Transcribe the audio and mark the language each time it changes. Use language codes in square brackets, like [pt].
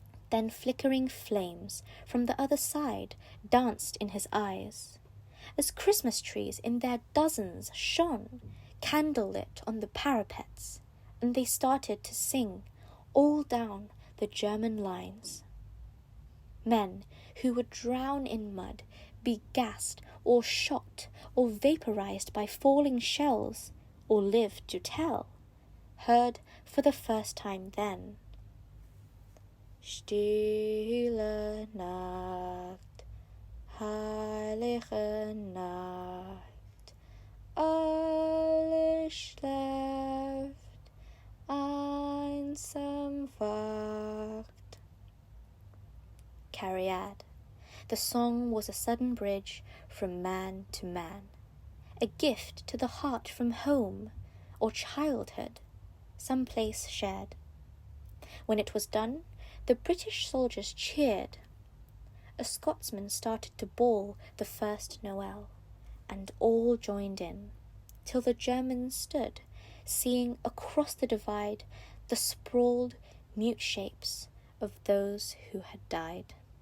[en] Then flickering flames from the other side danced in his eyes, as Christmas trees in their dozens shone, candle-lit on the parapets, and they started to sing all down the German lines. Men who would drown in mud, be gassed or shot or vaporized by falling shells, or live to tell, heard for the first time then. [de] Stille Nacht, heilige Nacht, alles schläft, einsam wacht. [cy] Cariad. [en] The song was a sudden bridge from man to man, a gift to the heart from home or childhood, some place shared. When it was done, the British soldiers cheered. A Scotsman started to bawl the first Noel, and all joined in, till the Germans stood, seeing across the divide the sprawled, mute shapes of those who had died.